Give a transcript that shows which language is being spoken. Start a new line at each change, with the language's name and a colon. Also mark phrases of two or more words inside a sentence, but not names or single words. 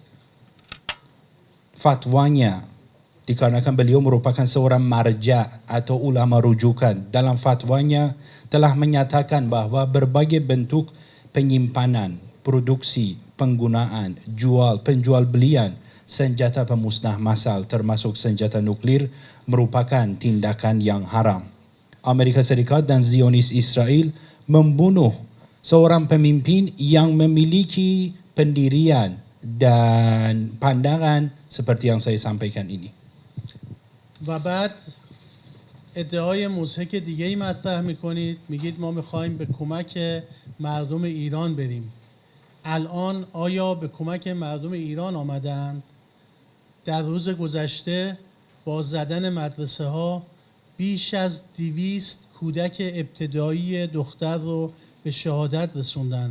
Indonesian: fatwanya, dikarenakan beliau merupakan seorang marja atau ulama rujukan, dalam fatwanya telah menyatakan bahawa berbagai bentuk penyimpanan, produksi, penggunaan, penjual belian senjata pemusnah massal termasuk senjata nuklir merupakan tindakan yang haram. Amerika Serikat dan Zionis Israel membunuh seorang pemimpin yang memiliki pendirian dan pandangan seperti yang saya sampaikan ini.
Persian: و بعد ادعای مضحک دیگه ای مطرح میکنید، میگید ما میخوایم به کمک مردم ایران بریم. الان آیا به کمک مردم ایران آمدند؟ در روز گذشته با زدن مدرسه ها بیش از 200 کودک ابتدایی دختر رو به شهادت رسوندن.